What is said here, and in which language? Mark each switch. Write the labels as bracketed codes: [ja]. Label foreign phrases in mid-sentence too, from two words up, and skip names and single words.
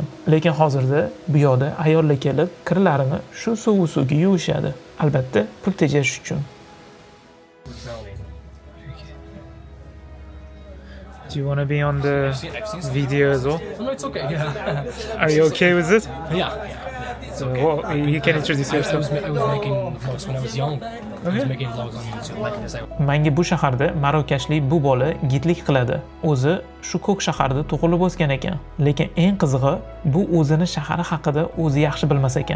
[uz] Lekin hozirda bu yerda ayollar kelib, kirlarini shu suvga yuvishadi. Albatta, pul tejash uchun. [en] Do you want to be on the video as well? No, it's okay. Yeah. Are you okay with it? Yeah. It's okay. Well, you can introduce I yourself. was making vlogs when I was young. I was making vlogs on YouTube like this. [uz] Menga bu shaharda marokashlik bu bola gidlik qiladi. O'zi shu ko'k shaharda tug'ilib o'sgan ekan. Lekin eng qizig'i, bu o'zini shahari haqida o'zi yaxshi bilmas ekan.